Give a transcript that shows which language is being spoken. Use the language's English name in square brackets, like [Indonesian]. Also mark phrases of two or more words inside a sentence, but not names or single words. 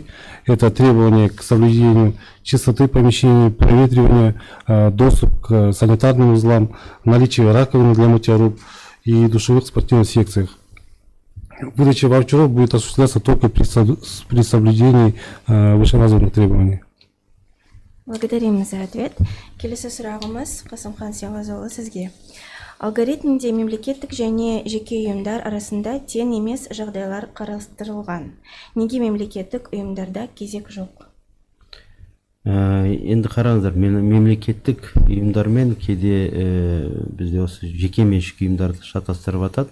[Russian] Это требования к соблюдению чистоты помещений, проветривания, доступ к санитарным узлам, наличие раковины для мытья рук и душевых спортивных секциях. Выдача ваучеров будет осуществляться только при соблюдении вышеназванных требований. Благодарим за ответ. [Kazakh] Келесі сұрағымыз Қасымхан Сиғазыұлы сізге. Алгоритмде мемлекеттік және жеке ұйымдар арасында тең емес жағдайлар қарастырылған. Неге мемлекеттік ұйымдарда кезек жоқ? Енді қараңыздар, мемлекеттік ұйымдармен кейде бізде осы жеке меншік ұйымдарды шатастырып атады.